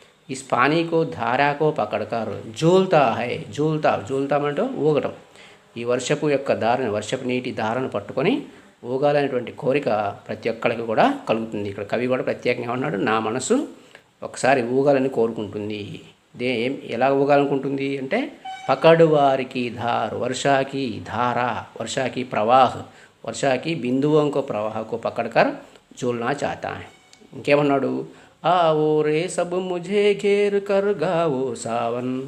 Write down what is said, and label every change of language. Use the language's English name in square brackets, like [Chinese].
[Hindi] इस पानी को, धारा को पकड़कर झूलता है. झूलता माने तो ఊగటం. [Telugu] ఈ వర్షపు యొక్క ధారను, వర్షపు నీటి ధారను పట్టుకొని ఊగాలనేటువంటి కోరిక ప్రతి ఒక్కరికి కూడా కలుగుతుంది. ఇక్కడ కవి కూడా ప్రత్యేకంగా ఉన్నాడు, నా మనసు ఒకసారి ఊగాలని కోరుకుంటుంది. ఎలా ఊగాలనుకుంటుంది అంటే [Hindi] पकड़वार की धार, वर्षा की धारा, वर्षा की प्रवाह, वर्षा की बिंदुओं को प्रवाह को पकड़कर झूलना चाहता है. [Telugu] ఇంకేమన్నాడు? [Hindi] आओ रे सब मुझे घेर कर गाओ सावन.